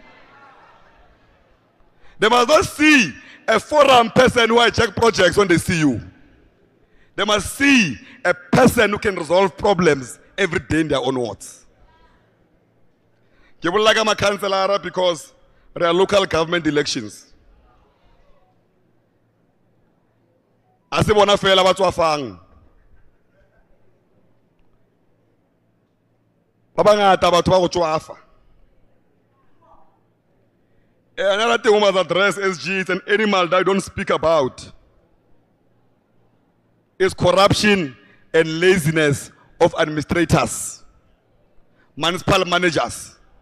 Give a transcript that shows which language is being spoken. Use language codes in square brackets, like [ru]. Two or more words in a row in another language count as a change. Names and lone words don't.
[en] They must not see a foreign person who hijack projects when they see you. They must see a person who can resolve problems every day in their own words. I'm a councillor because there are local government elections. [tn] Asibona fela batho afang. Babangata batho ba go tswafa. [en] Another thing we must address, SG, it's an animal that I don't speak about. Is corruption and laziness of administrators, municipal managers.